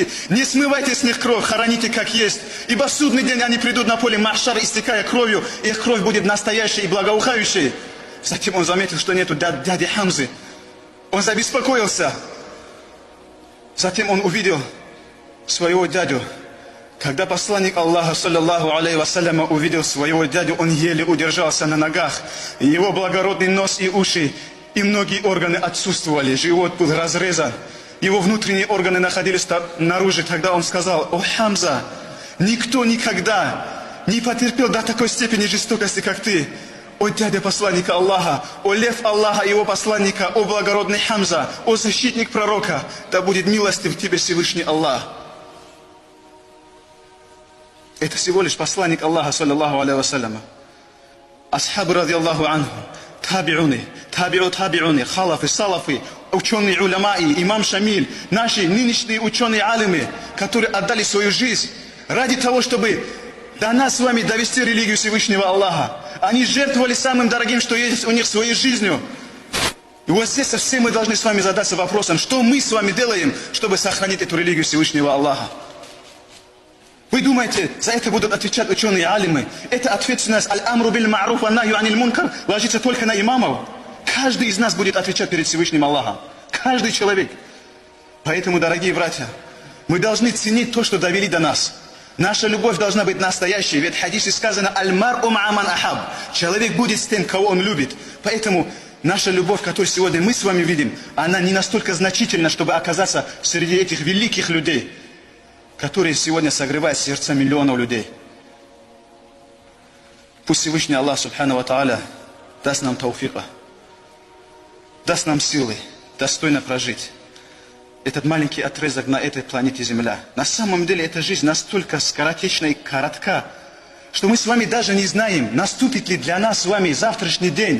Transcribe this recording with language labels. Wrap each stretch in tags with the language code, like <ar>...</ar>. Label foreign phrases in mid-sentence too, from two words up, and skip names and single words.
<ru>Не смывайте с них кровь, хороните как есть. Ибо в судный день они придут на поле Махшар, истекая кровью, и их кровь будет настоящей и благоухающей. Затем он заметил, что нету дяди Хамзы. Он забеспокоился. Затем он увидел своего дядю. Когда посланник Аллаха,</ru> <ar>صلى الله عليه وسلم,</ar> <ru>увидел своего дядю, он еле удержался на ногах. Его благородный нос и уши, и многие органы отсутствовали. Живот был разрезан. Его внутренние органы находились наружу. Тогда он сказал: о Хамза, никто никогда не потерпел до такой степени жестокости, как ты. О дядя посланника Аллаха, о лев Аллаха и его посланника, о благородный Хамза, о защитник пророка, да будет милостив тебе Всевышний Аллах. Это всего лишь посланник Аллаха,</ru> <ar>صلى الله عليه وسلم.</ar> <ru>Асхабы,</ru> <ar>رضي الله عنه,</ar> <ru>табиуны, табиуны, халафы, салафы, ученые уламаи, имам Шамиль, наши нынешние ученые-алимы, которые отдали свою жизнь ради того, чтобы до нас с вами довести религию Всевышнего Аллаха. Они жертвовали самым дорогим, что есть у них, своей жизнью. И вот здесь все мы должны с вами задаться вопросом, что мы с вами делаем, чтобы сохранить эту религию Всевышнего Аллаха. Вы думаете, за это будут отвечать ученые-алимы? Это ответственность</ru> <ar>الأمر بالمعروف والنهي عن المنكر</ar> <ru>ложится только на имамов. Каждый из нас будет отвечать перед Всевышним Аллахом. Каждый человек. Поэтому, дорогие братья, мы должны ценить то, что довели до нас. Наша любовь должна быть настоящей, ведь в хадисе сказано:</ru> <ar>«المرء مع من أحب».</ar> <ru>Человек будет с тем, кого он любит. Поэтому наша любовь, которую сегодня мы с вами видим, она не настолько значительна, чтобы оказаться среди этих великих людей, которые сегодня согревают сердца миллионов людей. Пусть Всевышний Аллах,</ru> <ar>سبحانه وتعالى,</ar> <ru>даст нам тауфика, даст нам силы достойно прожить этот маленький отрезок на этой планете Земля. На самом деле эта жизнь настолько скоротечна и коротка, что мы с вами даже не знаем, наступит ли для нас с вами завтрашний день.</ru>